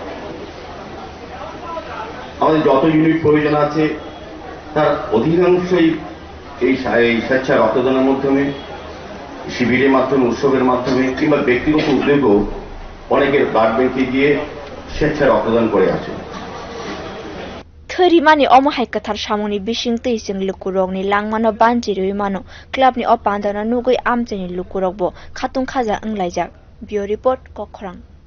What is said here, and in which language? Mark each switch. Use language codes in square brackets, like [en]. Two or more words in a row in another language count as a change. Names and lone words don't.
[bn] আমাদের যত ইউনিট প্রয়োজন আছে তার অধিকাংশই এই স্বেচ্ছা রক্তদানের মাধ্যমে শিবিরের মাধ্যমে উৎসবের মাধ্যমে কিংবা ব্যক্তিগত উদ্যোগও অনেকের [en] blood bank [bn] গিয়ে স্বেচ্ছা রক্তদান করে আসে [trk] Thirimani omahai kathar samuni bisingtei sing lukurokni langmano banjirui mano clubni opandana nugui amcheni lukurokbo khatung khaja anglaijak Bureau Report Kokhrang